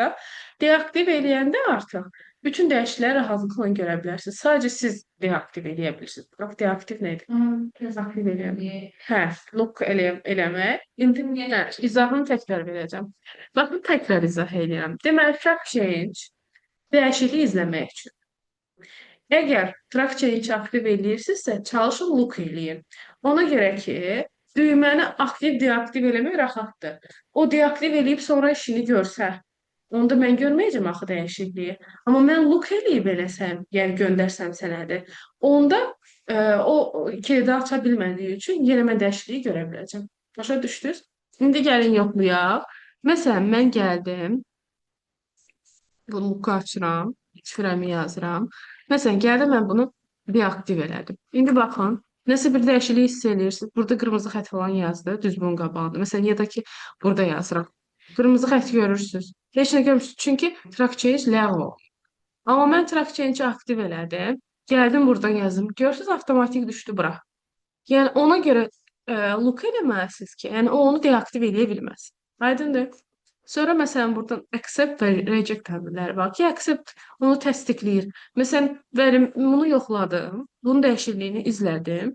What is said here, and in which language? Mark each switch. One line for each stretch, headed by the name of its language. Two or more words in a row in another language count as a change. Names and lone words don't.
Azerbaijani: Deaktiv eləyəndə artıq bütün dəyişiklikləri rahatlıqla görə bilərsiniz. Sadəcə siz deaktiv eləyə bilirsiniz. Bax, deaktiv nədir? Deaktiv eləmək. Hə, look eləmək. İndi hə, izahını təkrar verəcəm. Baxın, təkrar izah edirəm. Deməli,
English: track change
Azerbaijani: dəyişikliyi izləmək üçün. Əgər
English: track change
Azerbaijani: aktiv eləyirsinizsə, çalışın look eləyin. Ona görə ki, düyməni aktiv deaktiv eləmək rahatdır. O deaktiv eləyib sonra işini görsə, onda mən görməyəcəm axı dəyişikliyi. Amma mən look eləyib eləsəm, yəni göndərsəm sənədi, onda o kilidi aça bilmədiyi üçün yenə mən dəyişikliyi görə biləcəm. Başa düşdünüz? İndi gəlin yoxlayaq. Məsələn, mən gəldim, bunu look açıram, şifrəmi yazıram. Məsələn, gəldim mən bunu deaktiv elədim. İndi baxın, nəsə bir dəyişiklik hiss edirsiniz. Burada qırmızı xətt falan yazdı, düz bunun qabağında. Məsələn, ya da ki, burada yazıram. Qırmızı xətt görürsünüz. Heç nə görmürsünüz. Çünki
English: track change
Azerbaijani: ləğv olub. Amma mən
English: track change
Azerbaijani: aktiv elədim. Gəldim buradan yazdım. Görürsünüz, avtomatik düşdü bura. Yəni ona görə look eləməlisiniz ki, yəni o onu deaktiv eləyə bilməz. Aydındır? Sonra məsələn buradan accept və reject əmrləri var ki, accept onu təsdiqləyir. Məsələn, bunu yoxladım, bunun dəyişikliyini izlədim.